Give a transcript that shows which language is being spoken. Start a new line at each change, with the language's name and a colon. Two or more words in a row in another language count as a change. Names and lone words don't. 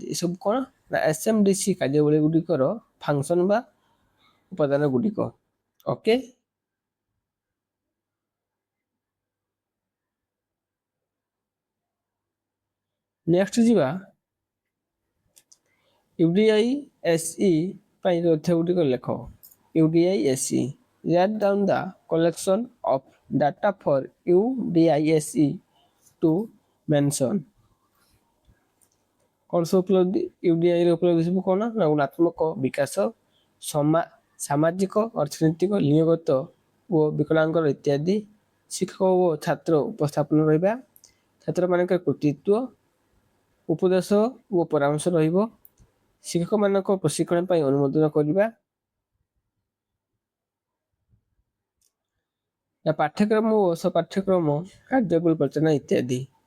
Odia: ଏସବୁ କ'ଣ ନା SMDC କାର୍ଯ୍ୟାବଳୀ ଗୁଡ଼ିକର ଫଙ୍କସନ୍ ବା ଉପାଦାନ ଗୁଡ଼ିକ। ଓକେ, ନେକ୍ସଟ ଯିବା UDISE ପାଇଁ ତଥ୍ୟ ଗୁଡ଼ିକ ଲେଖ।
English: UDISE write down the collection of data for UDISE to mention।
Odia: କ'ଣ ସବୁ ଉପଲବ୍ଧି UDI ର ଉପଲବ୍ଧି ସବୁ କ'ଣ ନା ଗୁଣାତ୍ମକ ବିକାଶ, ସାମାଜିକ ଅର୍ଥନୈତିକ ଲିଙ୍ଗଗତ ଓ ବିକଳାଙ୍ଗର ଇତ୍ୟାଦି, ଶିକ୍ଷକ ଓ ଛାତ୍ର ଉପସ୍ଥାପନ ରହିବା, ଛାତ୍ରମାନଙ୍କର କୃତିତ୍ୱ, ଉପଦେଶ ଓ ପରାମର୍ଶ ରହିବ, ଶିକ୍ଷକମାନଙ୍କ ପ୍ରଶିକ୍ଷଣ ପାଇଁ ଅନୁମୋଦନ କରିବା, ପାଠ୍ୟକ୍ରମ ଓ ସପାଠ୍ୟକ୍ରମ କାର୍ଯ୍ୟବଳୀ ପରିଚାଳନା ଇତ୍ୟାଦି।